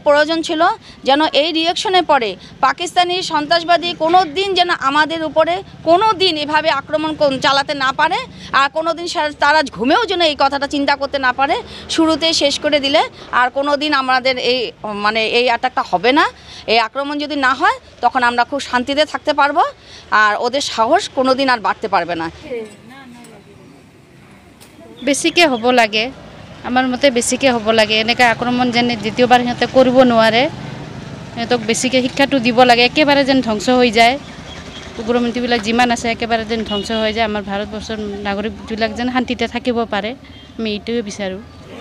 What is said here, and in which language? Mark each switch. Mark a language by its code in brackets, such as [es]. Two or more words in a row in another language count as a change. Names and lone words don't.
[bn] প্রয়োজন ছিল যেন এই রিঅ্যাকশনের পরে পাকিস্তানি সন্ত্রাসবাদী কোনো দিন যেন আমাদের উপরে কোনো দিন এভাবে আক্রমণ চালাতে না পারে আর কোনো দিন তারা ঘুমেও যেন এই কথাটা চিন্তা করতে না পারে শুরুতেই শেষ করে দিলে আর কোনো দিন আমাদের এই মানে এই অ্যাটাকটা হবে না এই আক্রমণ যদি না হয় তখন আমরা খুব শান্তিতে থাকতে পারবো আর ওদের সাহস কোনো দিন আর বাড়তে পারবে না [as] বেছিকে হ'ব লাগে আমাৰ মতে বেছিকে হ'ব লাগে এনেকা আক্ৰমণ যেন দ্বিতীয়বাৰ সিহঁতে কৰিব নোৱাৰে সিহঁতক বেছিকে শিক্ষাটো দিব লাগে একেবাৰে যেন ধ্বংস হৈ যায় উগ্ৰপন্থীবিলাক যিমান আছে একেবাৰে যেন ধ্বংস হৈ যায় আমাৰ ভাৰতবৰ্ষৰ নাগৰিকবিলাক যেন শান্তিতে থাকিব পাৰে আমি এইটোৱে বিচাৰোঁ